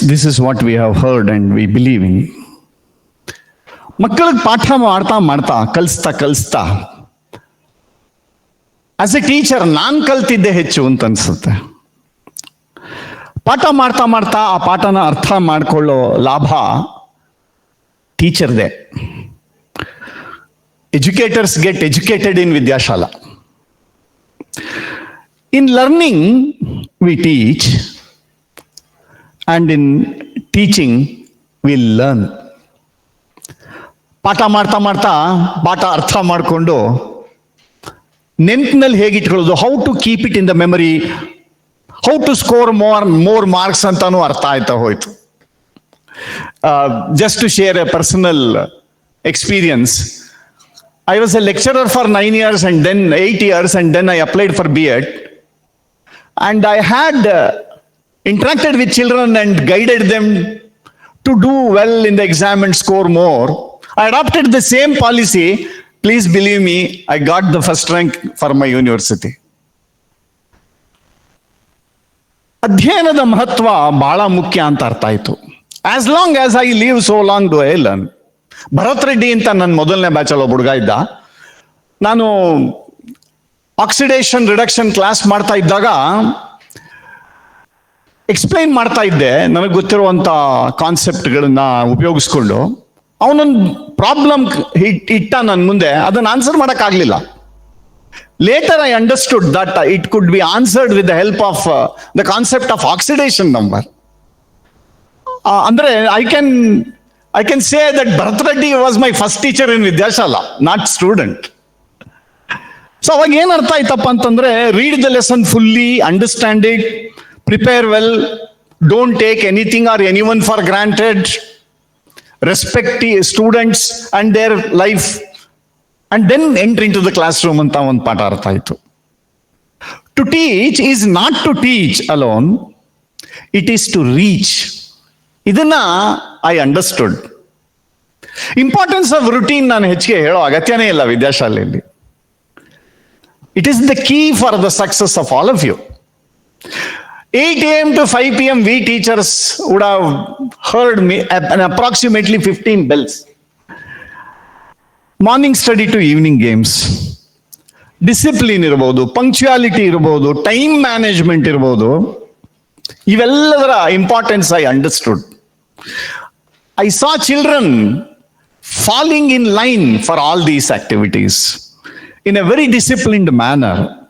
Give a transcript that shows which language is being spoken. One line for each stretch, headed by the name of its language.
English: This is what we have heard and we believe in.
Kannada: ಮಕ್ಕಳಿಗೆ ಪಾಠ ಮಾಡ್ತಾ ಕಲಿಸ್ತಾ ಆಸ್ ಎ ಟೀಚರ್ ನಾನು ಕಲ್ತಿದ್ದೆ ಹೆಚ್ಚು ಅಂತ ಅನ್ಸುತ್ತೆ. ಪಾಠ ಮಾಡ್ತಾ ಆ ಪಾಠನ ಅರ್ಥ ಮಾಡ್ಕೊಳ್ಳೋ ಲಾಭ ಟೀಚರ್ದೆ.
English: Educators get educated in Vidyashala. In learning, we teach, and in teaching, we learn.
Kannada: ಪಾಠ ಮಾಡ್ತಾ ಪಾಠ ಅರ್ಥ ಮಾಡಿಕೊಂಡು ನೆನಪಿನಲ್ಲಿ ಹೇಗಿಟ್ಕೊಳ್ಳೋದು,
English: how to keep it in the memory, how to score more marks
Kannada: ಅಂತಾನು ಅರ್ಥ ಆಯ್ತಾ ಹೋಯ್ತು.
English: Just to share a personal experience, I was a lecturer for 9 years and then 8 years, and then I applied for B.Ed. And I had interacted with children and guided them to do well in the exam and score more. I adopted the same policy. Please believe me, I got the first rank for my university.
Kannada: ಅಧ್ಯಯನದ ಮಹತ್ವ ಬಹಳ ಮುಖ್ಯ ಅಂತ ಅರ್ಥ ಆಯ್ತು.
English: As long as I live so long do I learn.
Kannada: Bharat Reddy ಅಂತ ನನ್ನ ಮೊದಲನೇ ಬ್ಯಾಚಲ್ಲಿ ಒಬ್ಬ ಹುಡುಗ ಇದ್ದ. ನಾನು ಆಕ್ಸಿಡೇಷನ್ ರಿಡಕ್ಷನ್ ಕ್ಲಾಸ್ ಮಾಡ್ತಾ ಇದ್ದಾಗ ಎಕ್ಸ್ಪ್ಲೈನ್ ಮಾಡ್ತಾ ಇದ್ದೆ ನನಗೆ ಗೊತ್ತಿರುವಂತ ಕಾನ್ಸೆಪ್ಟ್ಗಳನ್ನ ಉಪಯೋಗಿಸ್ಕೊಂಡು. ಅವನೊಂದು ಪ್ರಾಬ್ಲಮ್ ಇಟ್ಟ ನನ್ನ ಮುಂದೆ, ಅದನ್ನು ಆನ್ಸರ್ ಮಾಡೋಕ್ಕಾಗಲಿಲ್ಲ.
English: Later I understood that it could be answered with the help of the concept of oxidation number. Andre, I can say that Bharat Reddy was my first teacher in Vidyashala, not student. So
Kannada: ಅವಾಗ ಏನ್ ಅರ್ಥ ಆಯ್ತಪ್ಪ ಅಂತಂದ್ರೆ,
English: read the lesson fully, understand it, prepare well, don't take anything or anyone for granted, respect the students and their life, and then enter into the classroom
Kannada: ಅಂತ ಒಂದು ಪಾಠ ಅರ್ಥ ಆಯ್ತು.
English: To teach is not to teach alone, it is to reach. ಇದನ್ನ I understood.
Kannada: Importance of routine ನಾನು ಹೆಚ್ಚಿಗೆ ಹೇಳೋ ಅಗತ್ಯನೇ ಇಲ್ಲ ವಿದ್ಯಾಶಾಲೆಯಲ್ಲಿ.
English: It is the key for the success of all of you. 8 a.m. to 5 p.m. we teachers would have heard me approximately 15 bells. Morning study to evening games, discipline ಇರ್ಬೋದು, punctuality ಇರ್ಬೋದು, time management ಇರ್ಬೋದು, ಇವೆಲ್ಲದರ importance I understood. I saw children falling in line for all these activities in a very disciplined manner.